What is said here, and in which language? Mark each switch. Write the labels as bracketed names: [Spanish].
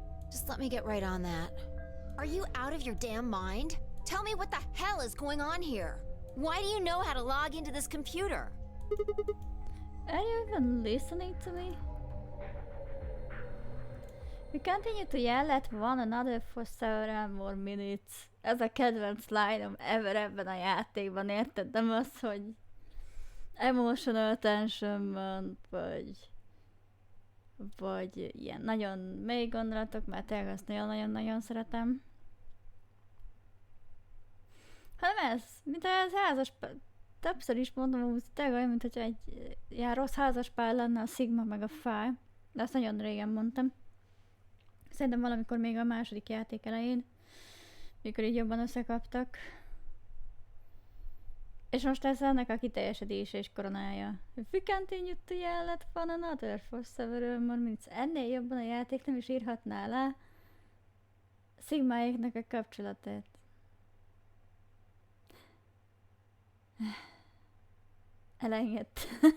[English] Just let me get right on that. Are you out of your damn mind? Tell me what the hell is going on here? Why do you know how to log into this computer? Are you even listening to me? We continue to yell at one another for several more minutes. [Hungarian] Ez a kedvenc line-om ever ebben a játékban, érted? Nem az, hogy [English] emotional tension [Hungarian] van, vagy ilyen nagyon mély gondolatok, mert tényleg azt nagyon-nagyon szeretem. Hanem ez, mint ez házas többször is mondom, hogy tényleg olyan, mint hogy egy ilyen rossz házaspár lenne a Sigma meg a Phi, de azt nagyon régen mondtam. Szerintem valamikor még a második játék elején, mikor így jobban összekaptak. És most ez ennek a kiteljesedése és koronája. [English] If we continue to yell at one another for several more minutes. [Hungarian] Ennél jobban a játék nem is írhatná le Sigmáéknak a kapcsolatát. Elengedt.